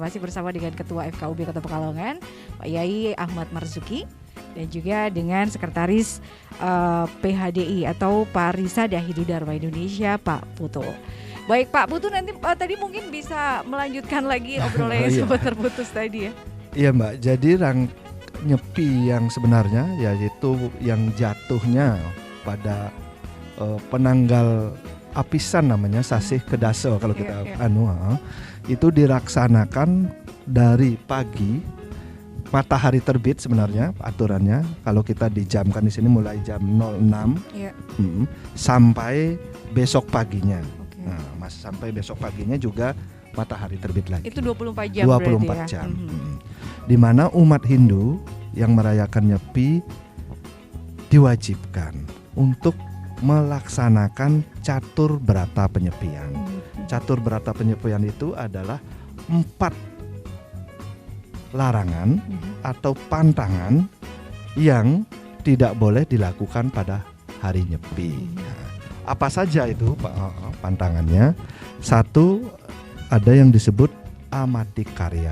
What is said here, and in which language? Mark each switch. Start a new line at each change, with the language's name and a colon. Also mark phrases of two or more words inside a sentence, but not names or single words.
Indonesian: Masih bersama dengan Ketua FKUB Kota Pekalongan, Pak Yai Ahmad Marzuki, dan juga dengan Sekretaris PHDI atau Parisa Dahidu Dharma Indonesia, Pak Putu. Baik Pak Putu, nanti tadi mungkin bisa melanjutkan lagi obrolannya sempat terputus tadi ya. Iya Mbak, jadi nyepi yang sebenarnya yaitu yang jatuhnya pada
Balinese: penanggal apisan
Indonesian: namanya Sasih Kedaso kalau kita itu dilaksanakan dari pagi matahari terbit sebenarnya aturannya kalau kita dijamkan di sini mulai jam 06 sampai besok paginya. Nah, sampai besok paginya juga matahari terbit lagi. Itu 24 jam 24 jam. Di mana umat Hindu yang merayakan Nyepi diwajibkan untuk melaksanakan catur berata penyepian. Catur berata penyepian itu adalah 4 larangan atau pantangan yang tidak boleh dilakukan pada hari Nyepi. Nah, apa saja itu pantangannya? 1, ada yang disebut amati karya.